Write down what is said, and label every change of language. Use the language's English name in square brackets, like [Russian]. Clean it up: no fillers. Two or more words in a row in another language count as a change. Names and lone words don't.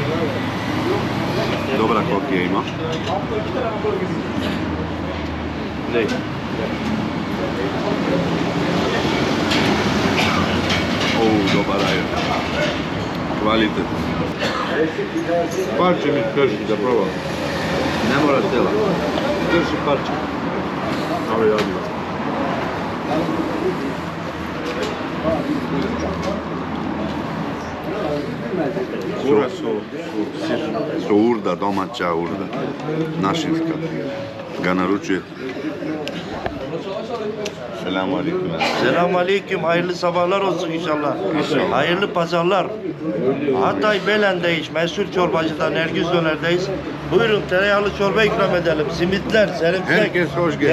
[Bosnian] Dobra kokija ima. Dobar ajran. Kvalitet. Parče mi krši da probam. Ne mora tela. Krši parče. [Turkish] Abi hadi. Kura su. [Bosnian] So urda, domaća urda. Našinska. Ga naručuje. [Turkish] Selamun aleyküm. Selamun aleyküm, hayırlı sabahlar olsun inşallah. Hayırlı pazarlar. Hatay Belen'deyiz, meşhur çorbacıda Nergis Döner'deyiz. Buyurun tereyağlı çorba ikram edelim. Simitler, serimsek, Herkes hoş geldin.